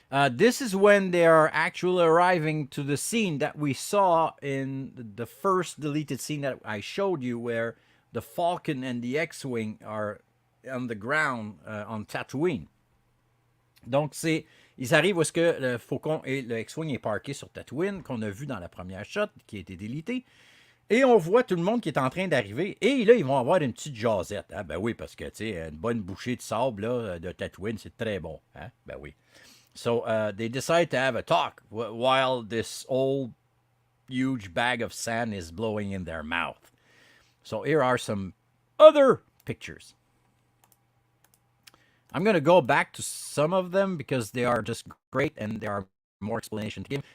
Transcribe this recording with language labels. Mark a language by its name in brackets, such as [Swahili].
[English] This is when they are actually arriving to the scene that we saw in the first deleted scene that I showed you, where the Falcon and the X-Wing are on the ground on Tatooine. Donc, [French] ils arrivent où est-ce que le Faucon et le X-Wing est parké sur Tatooine, qu'on a vu dans la première shot, qui a été délitée. Et on voit tout le monde qui est en train d'arriver. Et là, ils vont avoir une petite jasette. Ah ben oui, parce que, tu sais, une bonne bouchée de sable là, de Tatooine, c'est très bon. Hein? Ben oui. [English] So, they decide to have a talk while this old, huge bag of sand is blowing in their mouth. So, here are some other pictures. I'm going to go back to some of them because they are just great and there are more explanation to give.